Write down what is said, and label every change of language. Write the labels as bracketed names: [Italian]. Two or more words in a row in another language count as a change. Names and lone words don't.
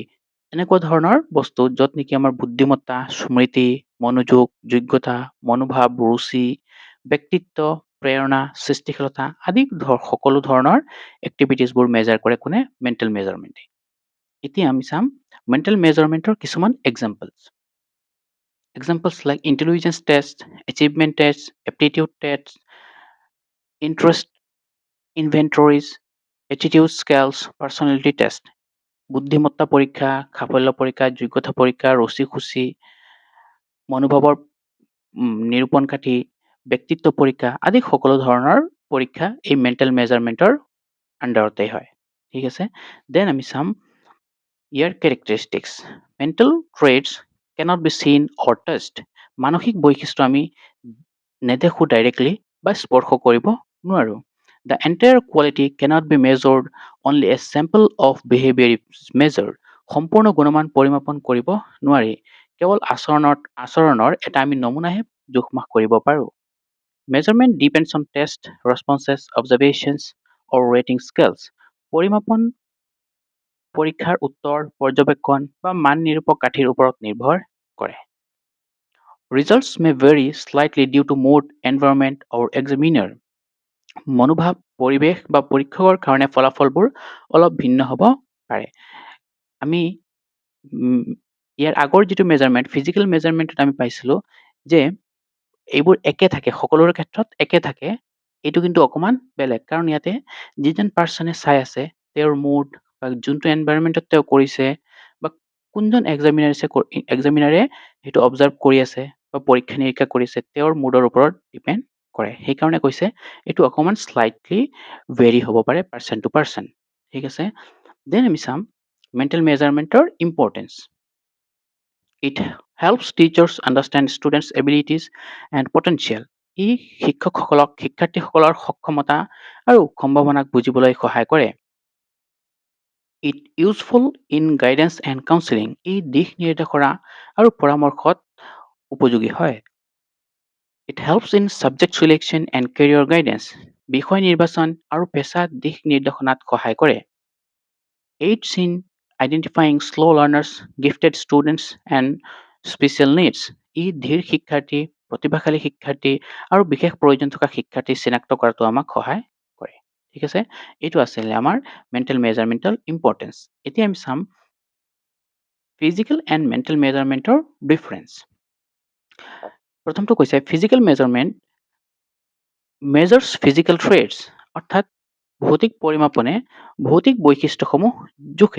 [Assamese] এনেকুৱা ধৰণৰ বস্তু য'ত নেকি আমাৰ বুদ্ধিমত্তা, স্মৃতি, মনোযোগ, যোগ্যতা, মনোভাৱ, ৰুচি, ব্যক্তিত্ব, প্ৰেৰণা, সৃষ্টিশীলতা আদি সকলো ধৰণৰ এক্টিভিটিছবোৰ মেজাৰ কৰে কোনে? [English] mental measurementে। [Assamese] এতিয়া আমি চাম [English] mental measurementৰ [Assamese] কিছুমান এক্সাম্পলছ। [English] Examples like intelligence test, achievement test, aptitude test, interest inventories, attitude scales, personality test. [Assamese] বুদ্ধিমত্তা পৰীক্ষা, সাফল্য পৰীক্ষা, যোগ্যতা পৰীক্ষা, ৰুচি খুচি, মনোভাৱৰ নিৰূপণ কাঠি, ব্যক্তিত্ব পৰীক্ষা আদি সকলো ধৰণৰ পৰীক্ষা এই [English] mental measurementৰ [Assamese] আণ্ডাৰতেই হয়। ঠিক আছে? দেন আমি চাম ইয়াৰ কেৰেক্টাৰিষ্টিক্স। [English] mental traits cannot be seen or touched. [Assamese] মানসিক বৈশিষ্ট্য আমি নেদেখোঁ ডাইৰেক্টলি বা স্পৰ্শ কৰিব নোৱাৰোঁ। [English] The entire quality cannot be measured, only a sample of behavior is measured. [Assamese] সম্পূৰ্ণ গুণমান পৰিমাপন কৰিব নোৱাৰি। কেৱল আচৰণৰ এটা আমি নমুনাহে জোখ মাখ কৰিব পাৰোঁ। [English] Measurement depends on test, responses, observations, or rating scales. [Assamese] পৰিমাপন পৰীক্ষাৰ উত্তৰ, পৰ্যবেক্ষণ বা মান নিৰূপক কাঠিৰ ওপৰত নিৰ্ভৰ কৰে। [English] Results may vary slightly due to mood, environment, or examiner. [Assamese] মনোভাৱ, পৰিৱেশ বা পৰীক্ষকৰ কাৰণে ফলাফলবোৰ অলপ ভিন্ন হ'ব পাৰে। আমি ইয়াৰ আগৰ যিটো মেজাৰমেণ্ট, [English] physical measurementত [Assamese] আমি পাইছিলোঁ যে এইবোৰ একে থাকে, সকলোৰে ক্ষেত্ৰত একে থাকে। এইটো কিন্তু অকণমান বেলেগ কাৰণ ইয়াতে যিজন পাৰ্চনে চাই আছে তেওঁৰ মুড বা যোনটো এনভাইৰনমেণ্টত তেওঁ কৰিছে বা কোনজন এক্সামিনাৰে সেইটো অবজাৰ্ভ কৰি আছে বা পৰীক্ষা নিৰীক্ষা কৰিছে তেওঁৰ মুডৰ ওপৰত ডিপেণ্ড কৰে। সেইকাৰণে কৈছে এইটো অকণমান [English] slightly vary [Assamese] হ'ব পাৰে [English] person to person. [Assamese] ঠিক আছে? দেন আমি চাম [English] mental measurementৰ importance। It helps teachers understand students' abilities and potential. [Assamese] ই শিক্ষাৰ্থীসকলৰ সক্ষমতা আৰু সম্ভাৱনাক বুজিবলৈ সহায় কৰে। [English] It useful in guidance and counseling. [Assamese] ই দিশ নিৰ্দেশনা আৰু পৰামৰ্শত উপযোগী হয়। [English] It helps in subject selection and career guidance. [Assamese] বিষয় নিৰ্বাচন আৰু পেছা দিশ নিৰ্দেশনাত সহায় কৰে। [English] Aids in identifying slow learners, gifted students and special needs. [Assamese] ই ধীৰ শিক্ষাৰ্থী, প্ৰতিভাশালী শিক্ষাৰ্থী আৰু বিশেষ প্ৰয়োজন থকা শিক্ষাৰ্থী চিনাক্ত কৰাটো আমাক সহায় কৰে। ঠিক আছে? এইটো আছিলে আমাৰ [English] mental measurementৰ importance। [Assamese] এতিয়া আমি চাম [English] physical and mental measurementৰ difference। [Assamese] প্ৰথমটো কৈছে [English] physical measurement measures physical traits, [Assamese] অৰ্থাৎ ভৌতিক পৰিমাপনে ভৌতিক বৈশিষ্ট্যসমূহ জোখে।